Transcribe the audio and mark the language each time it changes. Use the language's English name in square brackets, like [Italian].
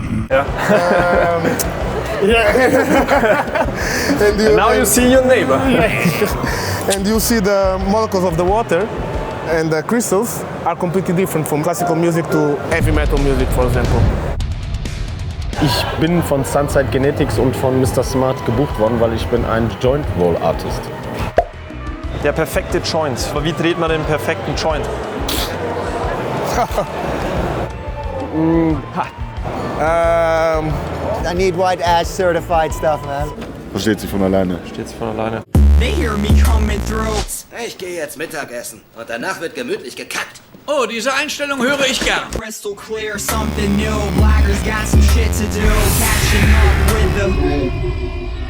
[English] Yeah. And now you see your neighbor. And you see the molecules of the water, and the crystals are completely different from classical music to heavy metal music, for example. [German] Ich bin von Sunside Genetics und von Mr. Smart gebucht worden, weil ich bin ein Joint Roll Artist. Der perfekte Joint. Wie dreht man den perfekten Joint? [English] I need white ash certified stuff, man. [German] Versteht sich von alleine. Steht sich von alleine. [English] They hear me coming through. [German] Ich gehe jetzt Mittagessen und danach wird gemütlich gekackt. Oh, diese Einstellung höre ich gern. [English] Crystal clear, something new. Blackers got some shit to do. Catching up with the